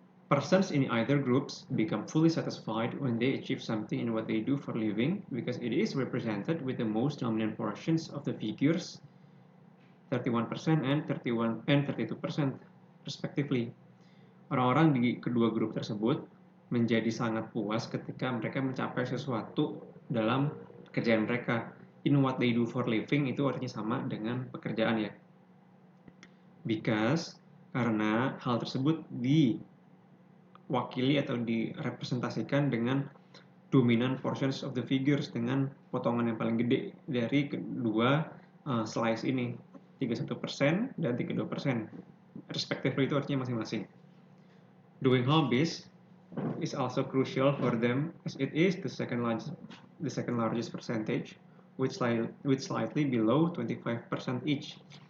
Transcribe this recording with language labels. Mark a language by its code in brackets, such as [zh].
[en] Persons in either groups become fully satisfied when they achieve something in what they do for living because it is represented with the most dominant portions of the figures 31% and 32% respectively. [id] Orang-orang di kedua grup tersebut menjadi sangat puas ketika mereka mencapai sesuatu dalam pekerjaan mereka. [en] In what they do for living [id] itu artinya sama dengan pekerjaan ya. Because, karena hal tersebut diwakili atau direpresentasikan dengan [en] dominant portions of the figures, [id] dengan potongan yang paling gede dari kedua slice ini, 31% dan 32%. [en] Respectively [id] itu artinya masing-masing. [en] Doing hobbies is also crucial for them as it is the second largest percentage, with slightly below 25% each.